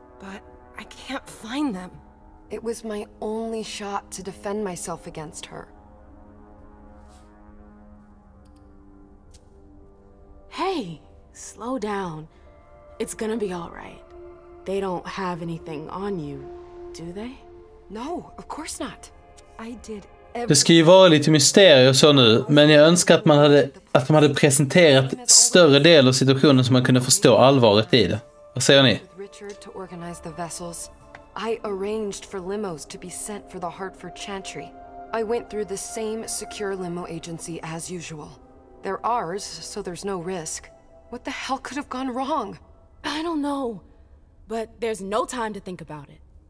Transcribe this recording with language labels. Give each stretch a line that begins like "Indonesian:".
English: But I can't find them. It was my only shot to defend myself against her. Hey, slow down. It's gonna be all right. They don't have anything on you, do they? No, of course not. I did
Swedish: Det ska ju vara lite mysterier så nu, men jag önskar att de hade presenterat större del av situationen så man kunde förstå allvaret i det. Vad säger ni?
English: Richard to organize the vessels. I arranged for limos to be sent for the Hartford Chantry. I went through the same secure limo agency as usual. They're ours, so there's no risk. What the hell could have gone wrong? I don't know, but there's no time to think about it.